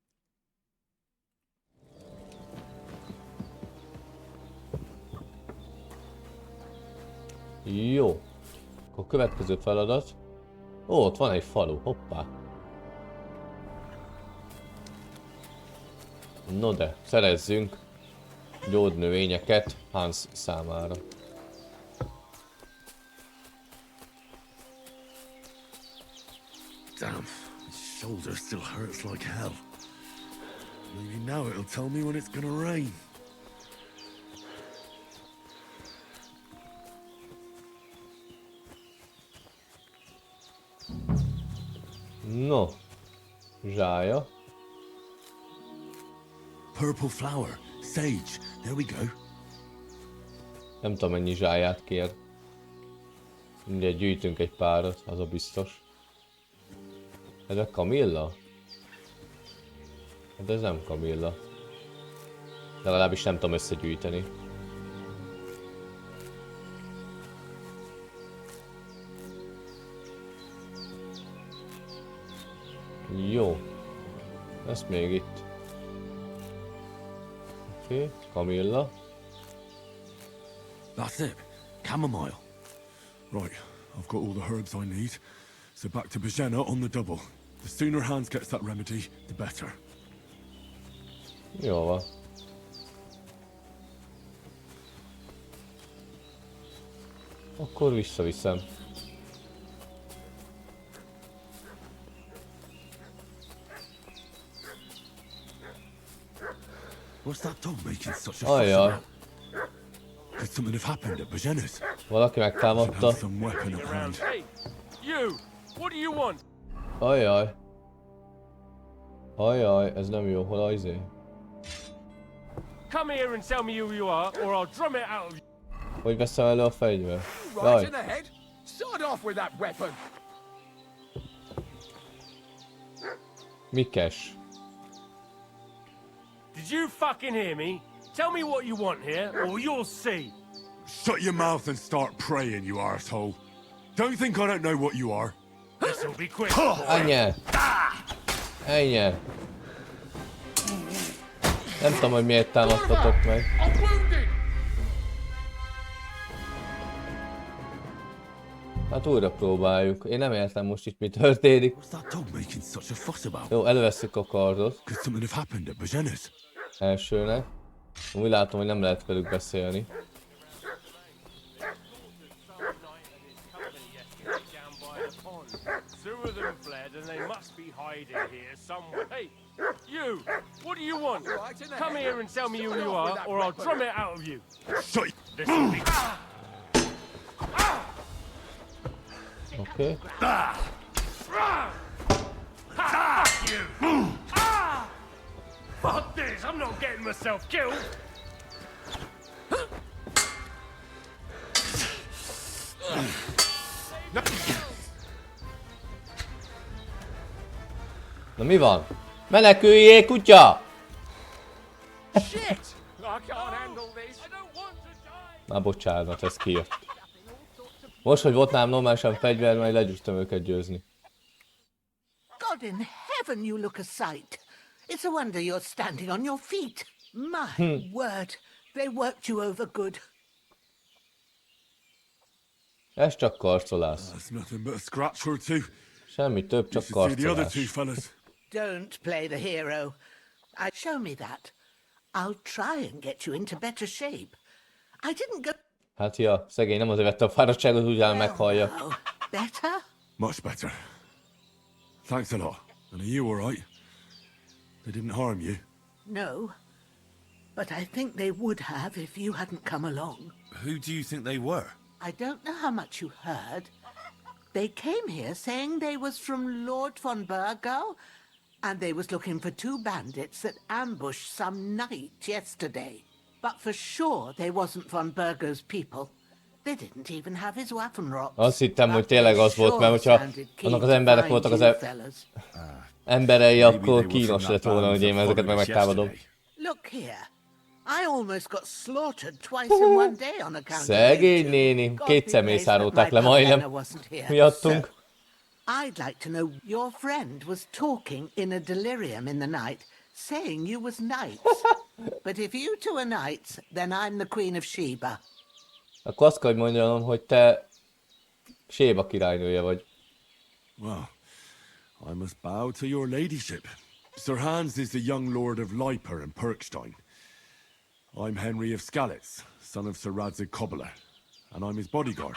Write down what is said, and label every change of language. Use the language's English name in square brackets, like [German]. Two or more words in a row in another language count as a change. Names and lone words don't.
[Hungarian] Jó. Akkor következő feladat. Ó, ott van egy falu, hoppá. No de, szerezzünk gyógynövényeket Hans számára. [English] Damn, my shoulder still hurts like hell. Maybe now it'll tell me when it's gonna rain. [Hungarian] No, zsája. [English] Purple flower, sage, there we go. [Hungarian] Nem tudom mennyi zsáját kér. Mindegy, gyűjtünk egy párat, az a biztos. Ez a kamilla? Hát ez nem kamilla. Legalábbis nem tudom összegyűjteni. Jó. Ez még itt. Oké, kamilla. [English] That's it, chamomile. Right, I've got all the herbs I need. So back to Bajena on the double. The sooner Hans gets that remedy, the better. [Hungarian] Jó van. Akkor visszaviszem. [English] What's that dog making such a fuss [Hungarian] Ajaj. [English] about? Could something have happened at Bajena's? [Hungarian] Valaki [English] Should [Hungarian] megtámadta. [English] have some weapon at hand. Hey, you! What do you want? [Hungarian] Ajaj. Ajaj, ez nem jó, hol a izé? [English] Come here and tell me who you are, or I'll drum it out of you. [Hungarian] Hogy veszem elő a fegyver? [English] Right [Hungarian] Jaj. [English] in the head. Sod off with that weapon. Mikes. Did you fucking hear me? Tell me what you want here, or you'll see. Shut your mouth and start praying, you arsehole. Don't think I don't know what you are. This'll be quick. [Hungarian] Ennyi. Ennyi. Nem tudom, hogy miért támadtatok meg. [English] I'm wounded. [Hungarian] Hát újra próbáljuk. Én nem értem most itt mi történik. [English] What's that dog making such a fuss about? [Hungarian] Jó, előveszük a kardot. [English] Could something have happened at Bajena's? [Hungarian] Elsőnek. Úgy látom, hogy nem lehet velük beszélni. [English] Two of them fled, and they must be hiding here somewhere. Hey, you! What do you want? Right in the Come head. here and tell me who Sod you off with are, that or I'll weapon. drum it out of you. Shut This'll be. Oké. Fuck you! Fuck this! I'm not getting myself killed. [Hungarian] Na mi van? Meneküljél, kutya! [English] Shit! I can't handle this. I don't want to die. [Hungarian] Már bocsánat, ez kijött. Most, hogy volt nálam normálisan fegyver, majd legyőztem őket győzni. [English] God in heaven, you look a sight. It's a wonder you're standing on your feet. My word, they worked you over good. [Hungarian] Ez csak karcolás. [English] That's nothing but a scratch or two. [Hungarian] Semmi több, [English] You [Hungarian] csak [English] should see the other [Hungarian] karcolás. [English] two fellas. Don't play the hero. Show me that. I'll try and get you into better shape. I didn't go... [Hungarian] Hát ja, szegény nem azért vette a fáradtságot, úgy áll [English] Well, [Hungarian] meghallja. [English] now, better? Much better. Thanks a lot. And are you all right? They didn't harm you? No. But I think they would have if you hadn't come along. Who do you think they were? I don't know how much you heard. They came here saying they was from Lord von Burgo, and they was looking for 2 bandits that ambushed some knight yesterday. But for sure they wasn't von Burgo's people. They didn't even have his Waffenrocks. [Hungarian] Azt hittem, hogy tényleg az volt, mert hogyha annak az emberek voltak az emberei, akkor kínos lett volna, hogy én ezeket megtámadom. [English] Look here. I almost got slaughtered twice in one day on account of [Hungarian] Szegény néni, 2-szer mészárolták le majdnem miattunk. [English] I'd like to know, your friend was talking in a delirium in the night, saying you was knights. But if you 2 are knights, then I'm the Queen of Sheba. [Hungarian] Akkor azt kell, hogy mondjam, hogy te Séba királynője vagy. [English] Well, I must bow to your ladyship. Sir Hans is the young lord of Leiper and Perkstein. I'm Henry of Skalitz, son of Sir Radzig Cobbler, and I'm his bodyguard.